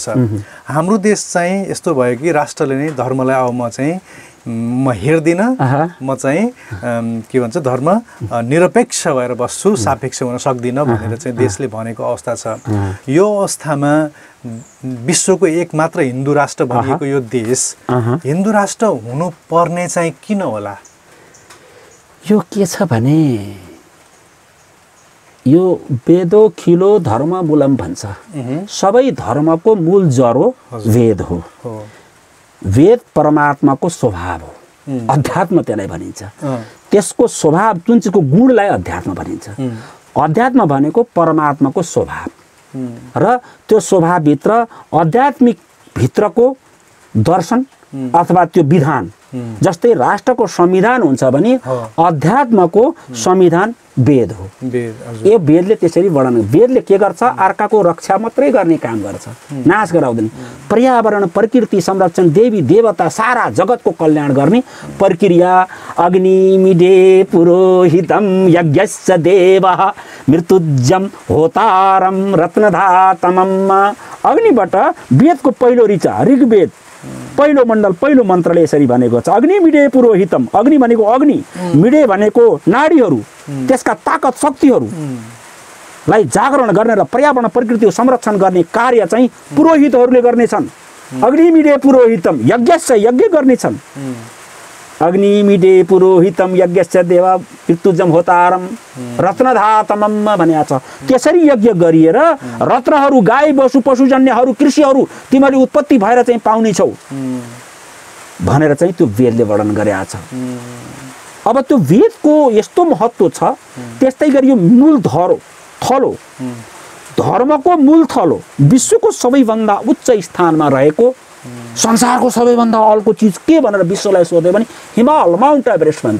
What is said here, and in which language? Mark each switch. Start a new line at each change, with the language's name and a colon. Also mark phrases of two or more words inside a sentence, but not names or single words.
Nepali: हाम्रो देश चाहिँ यस्तो भयो कि राष्ट्रले नै धर्मलाई अब म हेर्दिनँ, म चाहिँ के भन्छ धर्म निरपेक्ष भएर बस्छु, सापेक्ष हुन सक्दिनँ भनेर चाहिँ देशले भनेको अवस्था छ। यो अवस्थामा विश्वको एकमात्र हिन्दू राष्ट्र भनिएको यो देश हिन्दू राष्ट्र हुनुपर्ने चाहिँ किन होला? यो के छ भने यो
Sanskrit: वेदो खिलो धर्म मूलम
Nepali: भन्छ। सबै धर्मको मूल जरो वेद हो। वेद परमात्माको स्वभाव हो, अध्यात्म त्यसलाई भनिन्छ। त्यसको स्वभाव जुन चाहिँको गुणलाई अध्यात्म भनिन्छ। अध्यात्म भनेको परमात्माको स्वभाव र त्यो स्वभावभित्र आध्यात्मिक भित्रको दर्शन अथवा त्यो विधान, जस्तै राष्ट्रको संविधान हुन्छ भने अध्यात्मको संविधान वेद हो। यो वेदले त्यसरी वर्णन, वेदले के गर्छ? अर्काको रक्षा मात्रै गर्ने काम गर्छ, नाश गराउँदैन। पर्यावरण प्रकृति संरक्षण देवी देवता सारा जगतको कल्याण गर्ने प्रक्रिया।
Sanskrit: अग्नि मिडे पुरोहितम यज्ञस्य देवः मृत्युजम होतारम रत्नधातमम।
Nepali: अग्निबाट वेदको पहिलो ऋचा ऋग्वेद पहिलो मण्डल पहिलो मन्त्रले यसरी भनेको छ,
Sanskrit: अग्नि मिडे पुरोहितम।
Nepali: अग्नि भनेको अग्नि, मिडे भनेको नाडीहरू, त्यसका ताकत शक्तिहरूलाई जागरण गर्ने र पर्यावरण प्रकृतिको संरक्षण गर्ने कार्य चाहिँ पुरोहितहरूले गर्नेछन्।
Sanskrit: अग्नि मिडे पुरोहितम यज्ञस्य,
Nepali: यज्ञ गर्नेछन्।
Sanskrit: अग्नि मिडे पुरोहितम यज्ञस्य देवा मृत्युजम होतारम रत्नधातमम
Nepali: भनेको छ। त्यसरी यज्ञ गरिएर रत्नहरू गाई बसु पशुजन्यहरू कृषिहरू तिमीले उत्पत्ति भएर चाहिँ पाउने छौ भनेर चाहिँ त्यो वेदले वर्णन गरेको छ। अब त्यो वेदको यस्तो महत्त्व छ। त्यस्तै गरी यो मूल थलो धर्मको मूल थलो विश्वको सबैभन्दा उच्च स्थानमा रहेको संसारको सबैभन्दा अल्को चिज के भनेर विश्वलाई सोध्यो भने हिमाल, माउन्ट एभरेस्ट भन्छ।